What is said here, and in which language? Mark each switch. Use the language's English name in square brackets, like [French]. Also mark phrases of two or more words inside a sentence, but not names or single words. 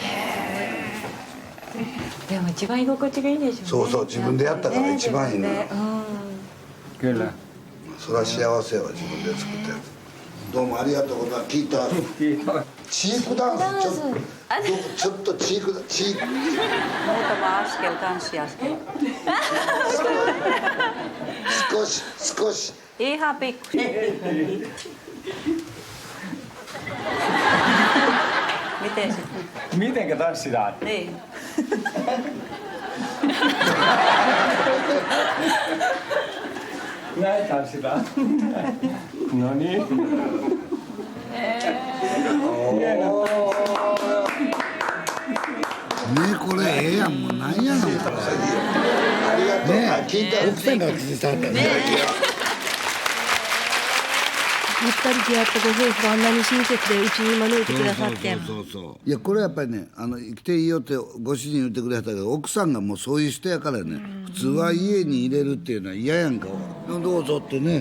[Japanese] でも一番居心地がいいでしょうね。そう自分でやったから一番いいの。 [Finnish] Kyllä. [Japanese] それは幸せは自分で作ったやつ。どうもありがとうございます。聞いた。チークダンスちょっとチーク。 [Finnish] Muutama askel tanssiaskel. [Japanese] 少し。 [Finnish] Ihan pikkuisen. Miten sitten? Mitenkä tanssitaan? Niin. Näin tanssitaan. No niin. Hieno. [Japanese] ねこれええやんもうなんやのこれ。ありがとう。ね聞いた奥さんが口に触ったね。やっぱり出会ったご夫婦があんなに親切でうちに招いてくださってそういやこれやっぱりね生きていいよってご主人言ってくれたけど奥さんがもうそういう人やからね普通は家に入れるっていうのは嫌やんかどうぞってね、